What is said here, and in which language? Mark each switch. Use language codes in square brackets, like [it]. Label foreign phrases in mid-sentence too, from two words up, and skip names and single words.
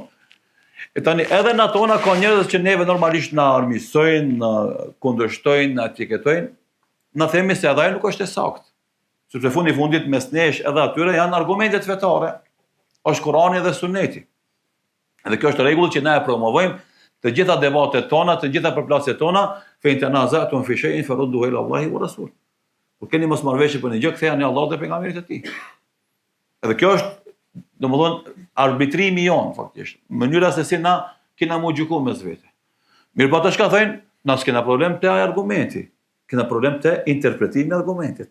[sq] E tani edhe në tona ka njerëz që neve normalisht na armiqsojnë, na kundërshtojnë, na etiketojnë, na themi se edhe ajo nuk është e saktë. sepse fundi fundit mes nesh edhe atyre janë argumentet fetare, është Kurani dhe Suneti. Dhe kjo është rregull që na e promovojmë të gjitha debatet tona, të gjitha përplasjet tona, [ar] فإن تنازعتم في شيء فردوه إلى الله والرسول. [sq] Kur keni mosmarrëveshje për një gjë, ktheheni Allahut dhe pejgamberit e tij. Edhe kjo është, domethënë, arbitrimi jon faktikisht, mënyra se si na kena mu gjyku mes vete. Mirë, po ata çka thënë, na s'kena problem te ai argumenti, kena problem te interpretimi i argumentit.